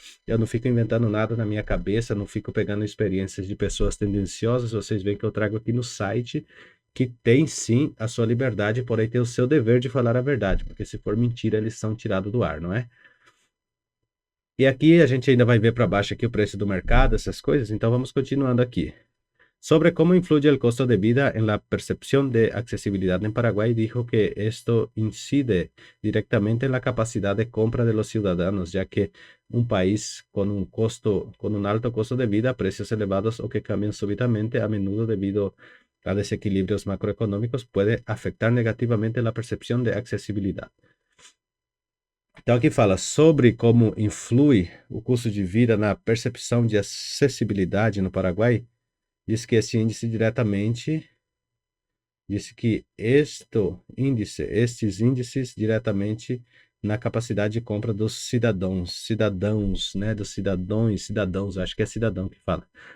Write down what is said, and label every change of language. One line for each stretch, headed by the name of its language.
Portuguese: Eu não fico inventando nada na minha cabeça, não fico pegando experiências de pessoas tendenciosas. Vocês veem que eu trago aqui no site, que tem sim a sua liberdade, porém tem o seu dever de falar a verdade, porque se for mentira, eles são tirados do ar, não é? E aqui a gente ainda vai ver para baixo aqui o preço do mercado, essas coisas, então vamos continuando aqui.
Spanish: Sobre cómo influye el costo de vida en la percepción de accesibilidad en Paraguay, dijo que esto incide directamente en la capacidad de compra de los ciudadanos, ya que un país con un alto costo de vida, precios elevados o que cambian súbitamente, a menudo debido a desequilibrios macroeconómicos, puede afectar negativamente la percepción de accesibilidad.
Portuguese: Então aqui fala sobre como influi o custo de vida na percepção de acessibilidade no Paraguai. Diz que esse índice diretamente, disse que estes índices diretamente na capacidade de compra dos cidadãos, né, dos cidadãos, acho que é cidadão que fala.